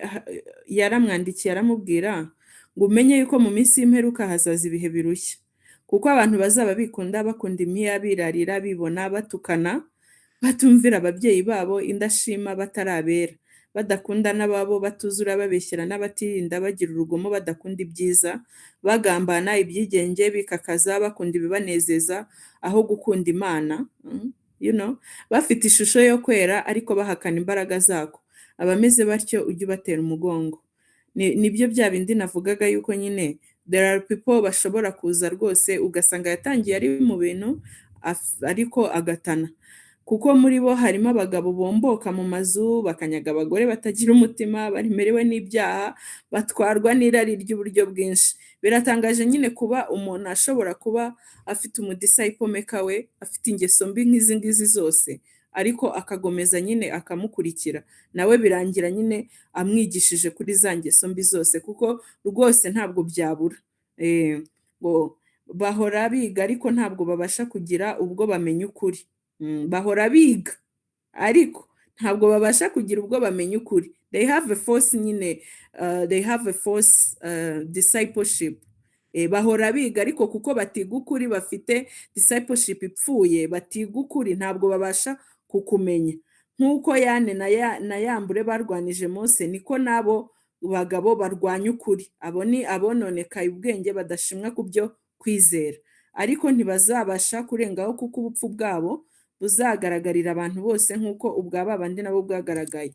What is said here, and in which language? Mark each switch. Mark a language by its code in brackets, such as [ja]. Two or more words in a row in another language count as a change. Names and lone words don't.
[rw] Yaramwandikiye aramubwira ngo umenye yuko mu minsi y'imperuka hazaza ibihe birushya, kuko abantu bazaba bakunda imiya, birarira, bibona, batukana, batumvira ababyeyi babo, indashima, batarabera, badakunda n'ababo, batuzura, babeshyera n'abatirinda, bagira urugomo, badakunda ibyiza, bagambana, ibyigenge, bikakaza, bakunda ibibanezeza aho gukunda Imana, bafite ishusho yo kwera ariko bahakana imbaraga zako. Abameze batyo ujye ubatera umugongo. Nibyo bya bindi navugaga yuko nyine [en] there are people [rw] bashobora kuza rwose ugasanga yatangiye ari mu bintu ariko agatana, kuko muri bo harimo abagabo bomboka mu mazu, bakanyaga abagore batagira umutima, baremerewe n'ibyaha, batwarwa n'irari ry'uburyo bwinshi. Biratangaje nyine kuba umuntu ashobora kuba afite [en] umudisciple maker [rw] we, afite ingeso mbi nk'izi ngizi zose, ariko akagomeza nyine akamukurikira, nawe birangira nyine amwigishije kuri za ngeso mbi zose, kuko rwose ntabwo byabura. Ngo bahora biga ariko ntabwo babasha kugira ubwo bamenya ukuri. Bahora biga ariko ntabwo babasha kugira ubwo bamenya ukuri. [en] They have a false nyine they have a false discipleship. [rw] Bahora biga ariko kuko batiga ukuri, bafite discipleship ipfuye, batiga ukuri, ntabwo babasha kukumenya. Nk'uko Yane na Yambure barwanije Mose, niko nabo bagabo barwanya ukuri. Abo ni abononekaye ubwenge, badashimwa ku byo kwizera, ariko ntibazabasha kurengaho kuko ubupfu bwabo buzagaragarira abantu bose nk'uko ubwa babandi nabo bwagaragaye.